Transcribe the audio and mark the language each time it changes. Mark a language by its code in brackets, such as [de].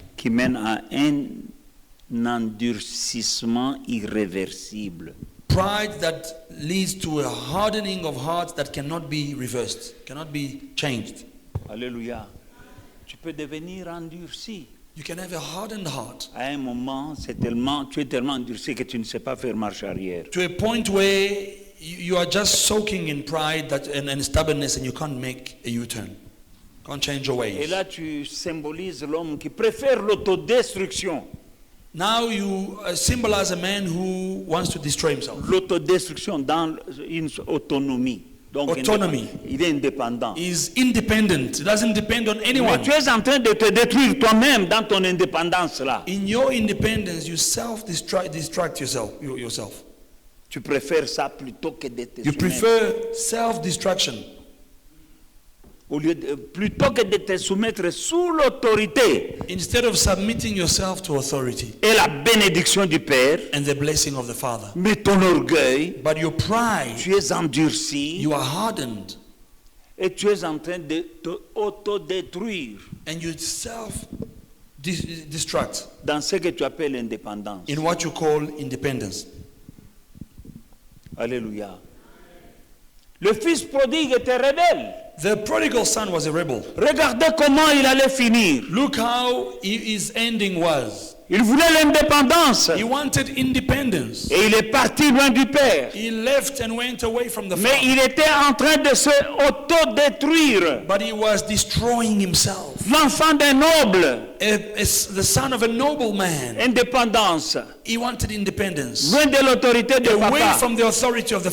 [fr] qui mène à un endurcissement irréversible. [en] pride that leads to a hardening of hearts that cannot be reversed, cannot be changed. Alléluia. [fr] Tu peux devenir endurci. [en] You can have a hardened heart [fr] À un moment, tu es tellement endurci que tu ne sais pas faire marche arrière. [en] to a point where you are just soaking in pride and stubbornness and you can't make a U-turn, can't change your [fr] Et [en] ways. [fr] là, tu symbolises l'homme qui préfère l'autodestruction. [en] Now you symbolize a man who wants to destroy himself. [fr] L'autodestruction dans une autonomie. Donc, [en] Autonomy. [fr] il est indépendant. [en] He's independent. It doesn't depend on [fr] Mais [en] anyone. [fr] tu es en train de te détruire toi-même dans ton indépendance là. [en] In your independence, you distract yourself. [fr] Tu préfères ça plutôt que de te [en] You [fr] soumettre. [en] prefer self-destruction [fr] Plutôt que de te soumettre sous l'autorité [en] instead of submitting yourself to authority [fr] et la bénédiction du Père. [en] and the blessing of the Father. [fr] Mais ton orgueil, [en] But your pride, [fr] tu es endurci [en] you are hardened [fr] et tu es en train de te autodétruire [en] and you self-destruct [fr] dans ce que tu appelles l'indépendance. [en] in what you call independence. Alléluia. [fr] Le fils prodigue était rebelle. [en] The prodigal son was a rebel. [fr] Regardez comment il allait finir. [en] Look how his ending was. [fr] Il voulait l'indépendance [en] He wanted independence. [fr] et il est parti loin du Père. [en] He left and went away from the [fr] Mais [en] Father. [fr] il était en train de se autodétruire. [en] But he was destroying himself. [fr] L'enfant d'un noble, [en] The son of a noble man. [fr] indépendance, [en] He wanted independence. [fr] loin de l'autorité de [en] Away [fr] papa, [en] from the authority of the